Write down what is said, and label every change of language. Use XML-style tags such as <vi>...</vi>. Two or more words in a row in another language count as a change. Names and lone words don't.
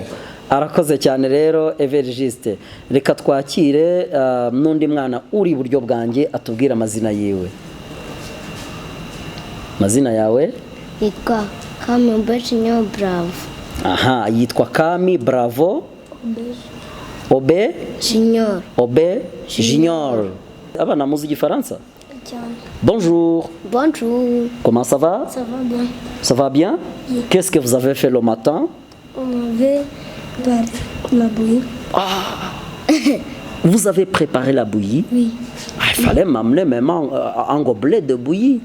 <rw>Arakoze cyane rero Evariste. Reka twakire n'undi mwana uri iburyo bwanjye atubwira amazina yiwe. Mazina yawe? Yitwa Kami Obe Junior Bravo. Aha, yitwa Kami Bravo Obe Junior. Obe Junior. Abana muzi igifaransa?</rw> <fr>Bonjour. Bonjour. Comment ça va? Ça va bien. Ça va bien? Oui. Qu'est-ce que vous avez fait le matin? On avait préparé la bouillie. Vous avez préparé la bouillie? Oui. Il fallait m'amener même un gobelet de bouillie.</fr>